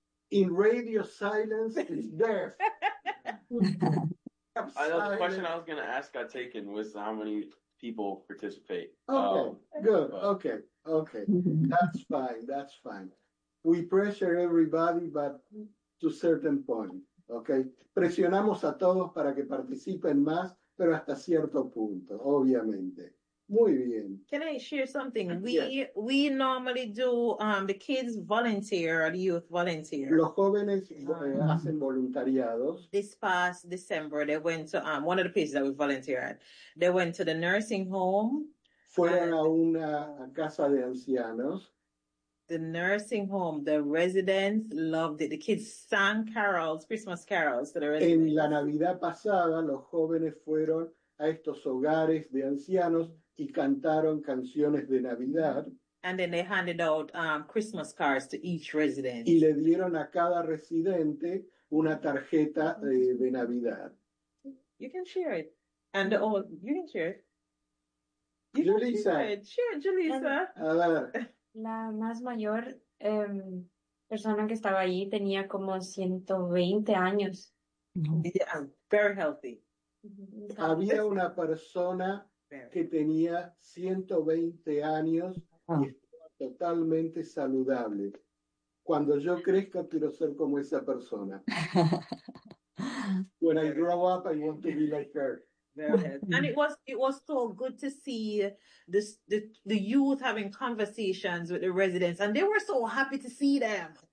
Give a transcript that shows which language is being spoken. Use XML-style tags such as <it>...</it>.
<en>In radio silence, it's deaf. The question I was going to ask got taken was how many people participate. Okay, good. Okay. That's fine. We pressure everybody, but to a certain point. Okay.</en> <es>Presionamos a todos para que participen más, pero hasta cierto punto, obviamente. Muy bien.</es> <en>Can I share something? We normally do the kids volunteer or the youth volunteer.</en> <es>Los jóvenes hacen voluntariados.</es> <en>This past December, they went to one of the places that we volunteer at. They went to the nursing home.</en> <es>Fueron a una casa de ancianos.</es> <en>The nursing home, the residents loved it. The kids sang carols, Christmas carols to the residents.</en> <es>En la Navidad pasada, los jóvenes fueron a estos hogares de ancianos y cantaron canciones de Navidad.</es> <en>And then they handed out Christmas cards to each resident.</en> <es>Y le dieron a cada residente una tarjeta de Navidad.</es> <en>You can share it. And all, you can share it. You Julissa. Can share it. Share it, Julissa.</en> <es>A ver. La más mayor persona que estaba ahí tenía como 120 años.</es> <en>Yeah, very healthy.</en> <es>Había una persona que tenía 120 años y estaba totalmente saludable. Cuando yo crezca, quiero ser como esa persona.</es> <en>When I grow up, I want to be like her. And it was so good to see the youth having conversations with the residents, and they were so happy to see them.</en>